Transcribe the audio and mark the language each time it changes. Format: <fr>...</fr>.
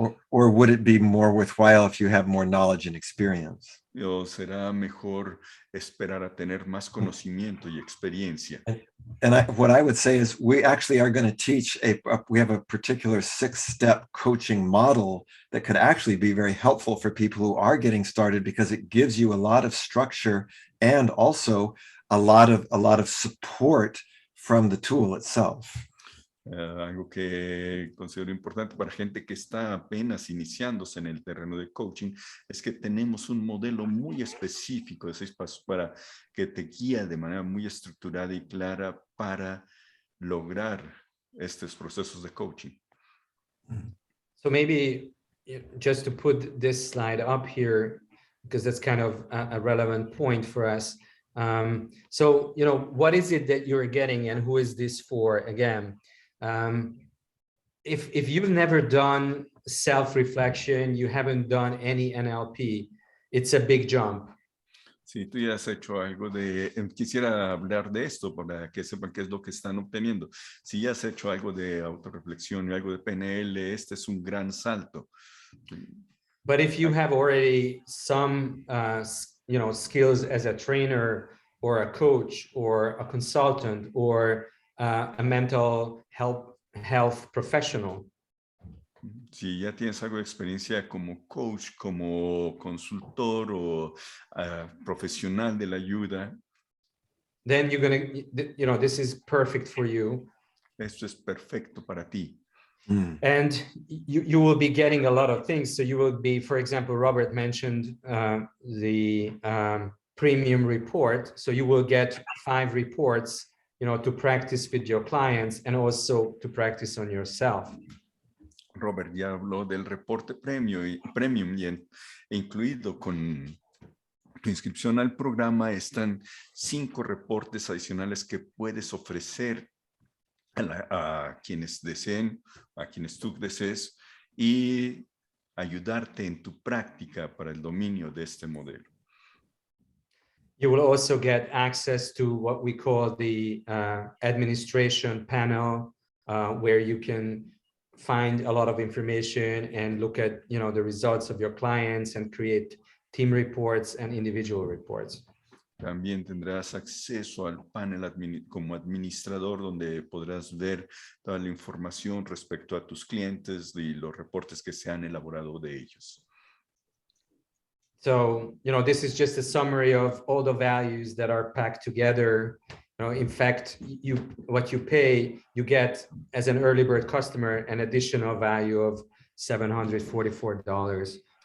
<en>Or would it be more worthwhile if you have more knowledge and experience?</en> <es>¿O será mejor esperar a tener más conocimiento y experiencia?</es> <en>And what I would say is we actually are going to teach we have a particular 6-step coaching model that could actually be very helpful for people who are getting started, because it gives you a lot of structure and also a lot of support from the tool itself.</en> <es>Algo que considero importante para gente que está apenas iniciándose en el terreno de coaching es que tenemos un modelo muy específico de 6 pasos para que te guía de manera muy estructurada y clara para lograr estos procesos de coaching.</es> <en>So maybe just to put this slide up here, because that's kind of a relevant point for us. So, what is it that you're getting and who is this for? Again, if you've never done self-reflection, you haven't done any NLP, it's a big jump.</en> <es>Si tú ya has hecho algo quisiera hablar de esto para que sepan qué es lo que están obteniendo. Si ya has hecho algo de autorreflexión y algo de PNL, este es un gran salto.</es> <en>But if you have already some, skills as a trainer or a coach or a consultant or a mental health professional.</en> <es>Si ya tienes algo de experiencia como coach, como consultor o profesional de la ayuda,</es> <en>then you're gonna, this is perfect for you.</en> <es>Esto es perfecto para ti.</es> <en>And you will be getting a lot of things. So you will be, for example, Robert mentioned the premium report. So you will get 5 reports, to practice with your clients and also to practice on yourself.</en> <es>Robert ya habló del reporte premium y incluido con tu inscripción al programa están 5 reportes adicionales que puedes ofrecer a quienes deseen, a quienes tú desees, y ayudarte en tu práctica para el dominio de este modelo.</es> <en>You will also get access to what we call the administration panel, where you can find a lot of information and look at, the results of your clients and create team reports and individual reports.</en> <es>También tendrás acceso al panel como administrador, donde podrás ver toda la información respecto a tus clientes y los reportes que se han elaborado de ellos.</es> <en>So, this is just a summary of all the values that are packed together. In fact, what you pay, you get as an early bird customer an additional value of $744.</en>